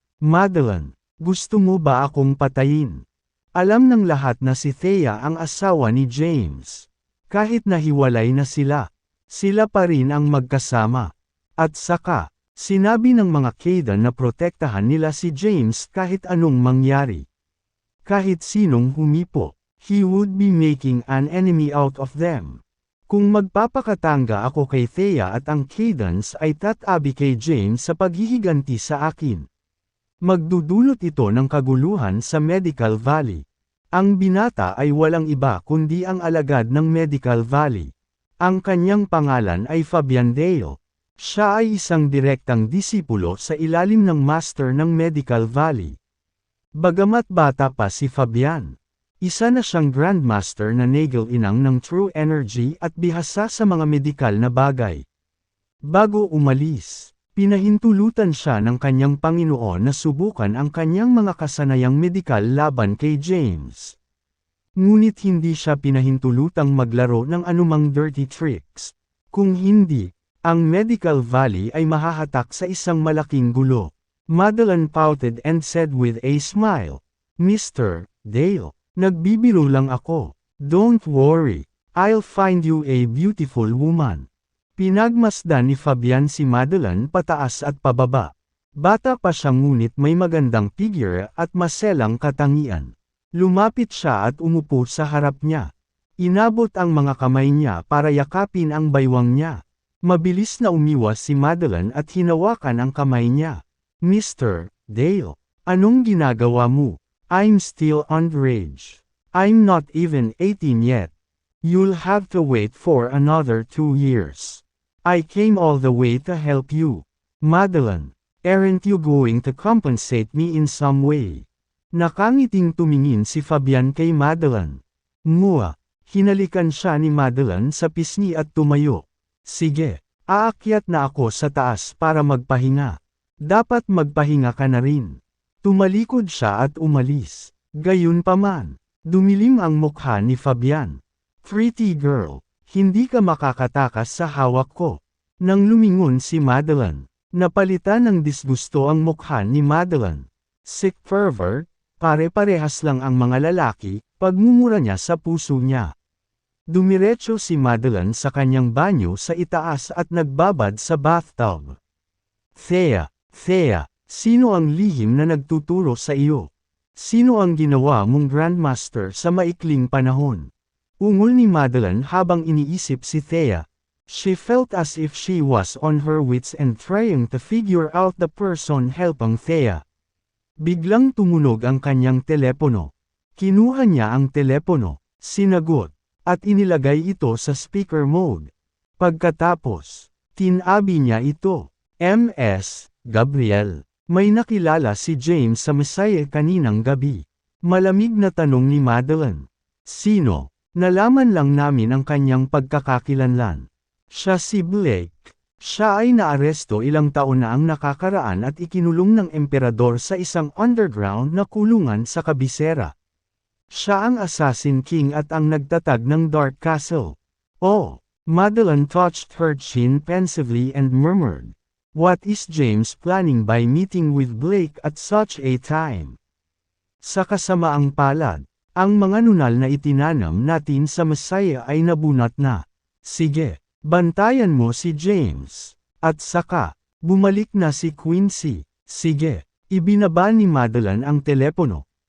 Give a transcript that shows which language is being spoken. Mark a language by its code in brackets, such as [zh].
[tl] Madeline, gusto mo ba akong patayin? Alam ng lahat na si Thea ang asawa ni James. Kahit nahiwalay na sila. Sila pa rin ang magkasama. At saka, sinabi ng mga Kaydan na protektahan nila si James kahit anong mangyari. Kahit sinong humipo, [en] he would be making an enemy out of them. [tl] Kung magpapakatanga ako kay Thea at ang Kaydans ay tatabi kay James sa paghihiganti sa akin. Magdudulot ito ng kaguluhan sa Medical Valley. Ang binata ay walang iba kundi ang alagad ng Medical Valley. Ang kanyang pangalan ay Fabian Dale. Siya ay isang direktang disipulo sa ilalim ng Master ng Medical Valley. Bagamat bata pa si Fabian, isa na siyang Grandmaster na nagil-inang ng True Energy at bihasa sa mga medikal na bagay. Bago umalis, pinahintulutan siya ng kanyang Panginoon na subukan ang kanyang mga kasanayang medikal laban kay James. Ngunit hindi siya pinahintulutang maglaro ng anumang dirty tricks. Kung hindi, ang Medical Valley ay mahahatak sa isang malaking gulo. [en] Madeline pouted and said with a smile, Mr. Dale, [tl] nagbibiro lang ako. [en] Don't worry, I'll find you a beautiful woman. [tl] Pinagmasdan ni Fabian si Madeline pataas at pababa. Bata pa siya ngunit may magandang figure at maselang katangian. Lumapit siya at umupo sa harap niya. Inabot ang mga kamay niya para yakapin ang baywang niya. Mabilis na umiwas si Madeline at hinawakan ang kamay niya. [en] Mr. Dale, [tl] anong ginagawa mo? [en] I'm still underage. I'm not even 18 yet. You'll have to wait for another 2 years. I came all the way to help you. Madeline, aren't you going to compensate me in some way? [tl] Nakangiting tumingin si Fabian kay Madeline. Mua, hinalikan siya ni Madeline sa pisngi at tumayo. Sige, aakyat na ako sa taas para magpahinga. Dapat magpahinga ka na rin. Tumalikod siya at umalis. Gayunpaman, dumilim ang mukha ni Fabian. [en] Pretty girl, [tl] hindi ka makakatakas sa hawak ko. Nang lumingon si Madeline, napalitan ng disgusto ang mukha ni Madeline. [en] Sick fervor, [tl] pare-parehas lang ang mga lalaki, pagmumura niya sa puso niya. Dumiretso si Madeline sa kanyang banyo sa itaas at nagbabad sa bathtub. Thea, sino ang lihim na nagtuturo sa iyo? Sino ang ginawa mong Grandmaster sa maikling panahon? Ungol ni Madeline habang iniisip si Thea. [en] She felt as if she was on her wits and trying to figure out the person helping Thea. [tl] Biglang tumunog ang kanyang telepono. Kinuha niya ang telepono, sinagot, at inilagay ito sa speaker mode. Pagkatapos, tinabi niya ito. Ms. Gabriel, may nakilala si James sa Messiah kaninang gabi. Malamig na tanong ni Madeline. Sino? Nalaman lang namin ang kanyang pagkakakilanlan. Siya si Blake. Siya ay naaresto ilang taon na ang nakakaraan at ikinulong ng emperador sa isang underground na kulungan sa kabisera. Siya ang Assassin King at ang nagtatag ng Dark Castle. [en] Oh, Madeline touched her chin pensively and murmured, What is James planning by meeting with Blake at such a time? [tl] Sa kasamaang palad, ang mga nunal na itinanam natin sa Messiah ay nabunot na. Sige, bantayan mo si James. At saka, bumalik na si Quincy. Sige, ibinaba ni Madeline ang telepono.